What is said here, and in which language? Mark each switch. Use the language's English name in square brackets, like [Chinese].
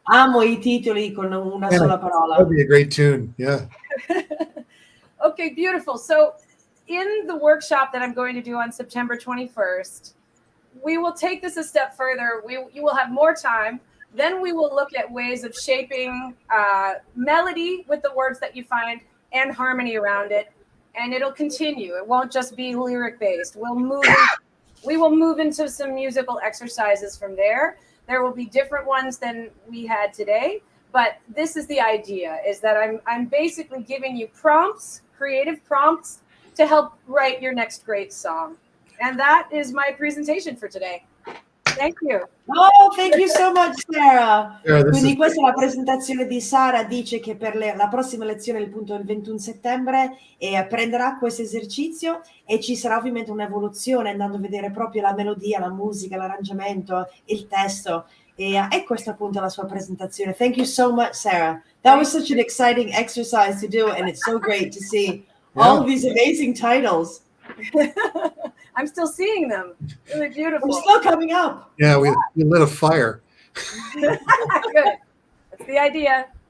[Italian] Amo I titoli con una sola parola. [English] That'd be a great tune. Yeah. Okay, beautiful. So in the workshop that I'm going to do on September 21st, we will take this a step further. You will have more time. Then we will look at ways of shaping melody with the words that you find and harmony around it. And it'll continue. It won't just be lyric based. We will move into some musical exercises from there. There will be different ones than we had today. But this is the idea, is that I'm basically giving you prompts, creative prompts, to help write your next great song. And that is my presentation for today. Thank you. Oh, thank you so much, Sarah. Yeah, [Italian] Quindi questa è la presentazione di Sara. Dice che per la prossima lezione, il 21 settembre, prenderà questo esercizio e ci sarà ovviamente un'evoluzione andando a vedere proprio la melodia, la musica, l'arrangiamento, il testo. E questa appunto è la sua presentazione. [English] Thank you so much, Sarah. That was such an exciting exercise to do, and it's so great to see all of these amazing titles. I'm still seeing them. Really beautiful. We're still coming up. Yeah, we lit a fire. Good. That's the idea.